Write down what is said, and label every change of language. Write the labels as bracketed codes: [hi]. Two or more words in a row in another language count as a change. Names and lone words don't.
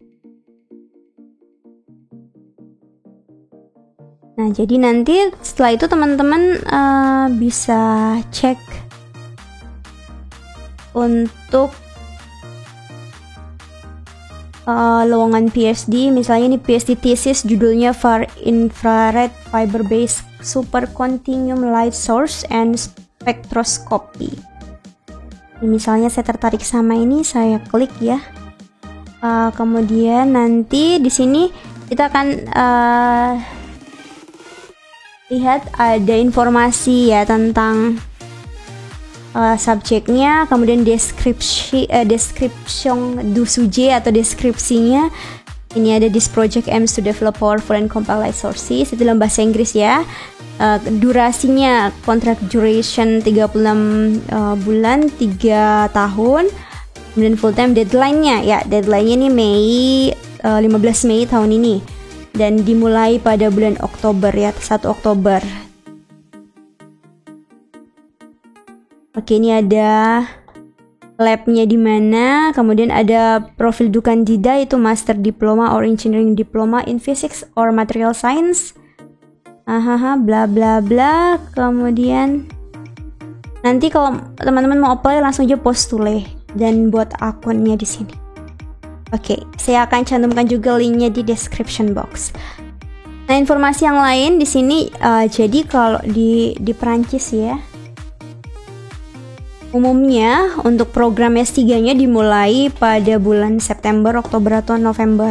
[id] Nah, jadi nanti setelah itu teman-teman bisa cek untuk lowongan PhD. Misalnya ini PhD thesis judulnya Far Infrared Fiber Based Supercontinuum Light Source and Spectroscopy. Ini misalnya saya tertarik sama ini, saya klik ya. Kemudian nanti di sini kita akan lihat ada informasi ya tentang subjeknya, kemudian [fr] description du sujet [id] atau deskripsinya. Ini ada [en] this project aims to develop powerful and compact light sources, [id] itu dalam bahasa Inggris ya. Durasinya [en] contract duration [id] 36 bulan 3 tahun. Kemudian [en] full time, [id] deadline-nya ya, deadline-nya ini 15 Mei tahun ini, dan dimulai pada bulan Oktober ya, 1 Oktober. Oke, ini ada lab-nya di mana, kemudian ada [fr] profil du candidat [en] itu master diploma or engineering diploma in physics or material science. Bla bla bla. [id] Kemudian nanti kalau teman-teman mau apply langsung aja postule dan buat akunnya di sini. Oke, saya akan cantumkan juga linknya di [en] description box. [id] Nah, informasi yang lain di sini, jadi kalau di Prancis ya, umumnya untuk program S3-nya dimulai pada bulan September, Oktober, atau November.